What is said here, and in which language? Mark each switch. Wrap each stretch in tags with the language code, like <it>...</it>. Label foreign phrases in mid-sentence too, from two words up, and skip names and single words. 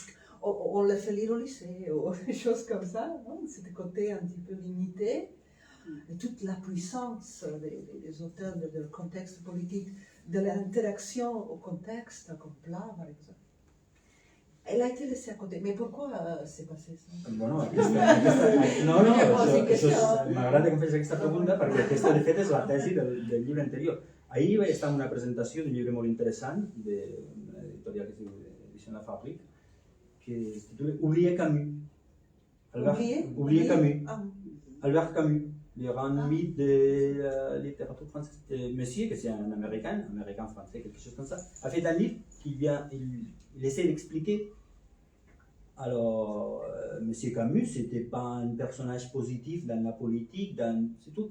<fr>On les fait lire au lycée, ou des choses comme ça. C'est des côtés un petit peu limités. Et toute la puissance des auteurs, de leur contexte politique, de l'interaction au contexte, comme plat, par exemple. Elle a été laissée à côté. Mais pourquoi c'est passé ça?</fr> <ca>Bueno, m'agrada que em facis aquesta pregunta perquè aquesta, de fet, és la tesi del llibre anterior. Ahir vaig estar en una presentació d'un llibre molt interessant d'una editorial que es diu Edició La Fàbrica, que es titula Oublier Camus. Oublier Camus.</ca> <fr>Albert Camus, le grand mythe de la littérature française. Monsieur, que c'est un américain-français, quelque chose comme ça, a fait un livre qui il essaie d'expliquer. Alors, Monsieur Camus, c'était pas un personnage positif dans la politique, c'est tout.</fr>